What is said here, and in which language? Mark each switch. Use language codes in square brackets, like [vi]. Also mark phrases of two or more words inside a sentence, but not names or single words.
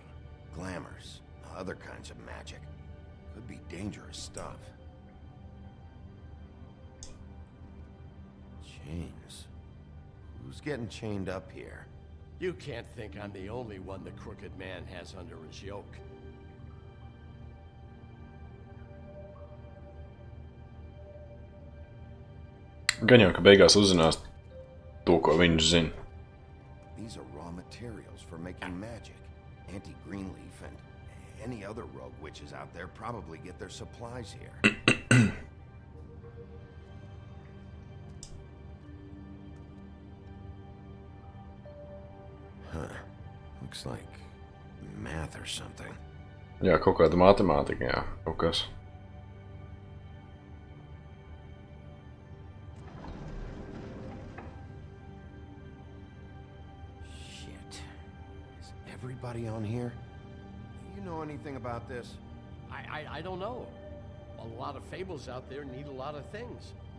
[en] Glamours, other kinds of magic. Could be dangerous stuff. Chains. Who's getting chained up here? You can't think I'm the only one the Crooked Man has under his yoke. [lv] Gan jau, ka beigās uzzinās to, ko viņš zina. [en] These are raw materials for making magic. Anti-Greenleaf and any other rogue witches out there probably get their supplies here. Huh. Looks like math or something. [lv] Jā, kaut kāda matemātika, jā, kaut kas. [en] Shit. Is everybody on here? You know anything about this? I don't know. A lot of fables out there need a lot of things.